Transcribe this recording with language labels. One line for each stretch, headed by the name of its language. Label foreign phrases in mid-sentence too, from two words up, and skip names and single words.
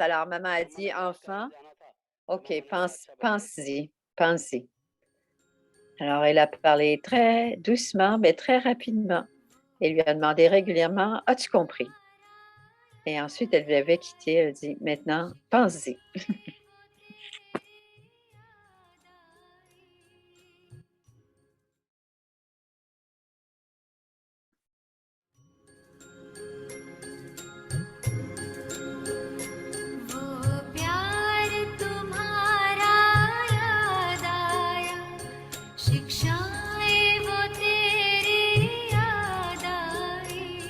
French: Alors, maman a dit, enfant, OK, pensez-y. Alors, elle a parlé très doucement, mais très rapidement. Elle lui a demandé régulièrement, as-tu compris? Et ensuite, elle l'avait quitté. Elle a dit, maintenant, pensez-y.
Hindi: वो प्यार तुम्हारा याद आया, शिक्षाएं वो तेरी याद आई।